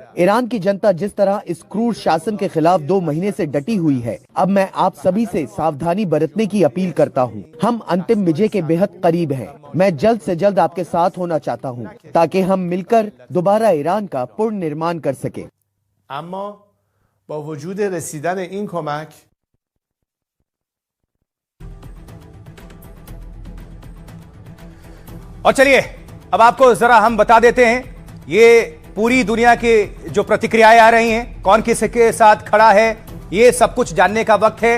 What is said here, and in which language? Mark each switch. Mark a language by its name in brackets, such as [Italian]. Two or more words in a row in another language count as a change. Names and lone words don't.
[Hindi] ईरान की जनता जिस तरह इस क्रूर शासन के खिलाफ 2 महीने से डटी हुई है, अब मैं आप सभी से सावधानी बरतने की अपील करता हूँ। हम अंतिम विजय के बेहद करीब हैं। मैं जल्द से जल्द आपके साथ होना चाहता हूँ ताकि हम मिलकर दोबारा ईरान का पूर्ण निर्माण कर सके। [Persian] اما با وجود رسیدن این کمک [Hindi] और चलिए अब आपको जरा हम बता देते हैं, ये पूरी दुनिया की जो प्रतिक्रियाएं आ रही हैं, कौन किसके साथ खड़ा है, ये सब कुछ जानने का वक्त है।